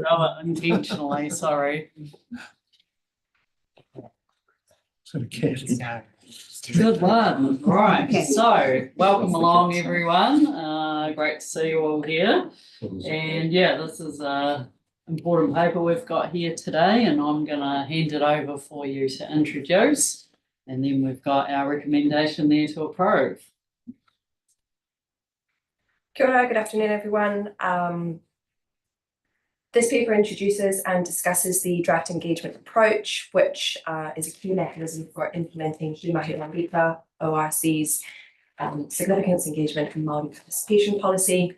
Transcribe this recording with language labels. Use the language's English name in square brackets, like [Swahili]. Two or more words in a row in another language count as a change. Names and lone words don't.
[English] do it intentionally, sorry. Good one, right, so welcome along everyone, great to see you all here. And yeah, this is a important paper we've got here today and I'm gonna hand it over for you to introduce. And then we've got our recommendation there to approve. [Māori] Kia ora, [English] good afternoon everyone. This paper introduces and discusses the draft engagement approach, which is a key mechanism for implementing He Mahi Rangita, ORC's significance, engagement and Māori participation policy.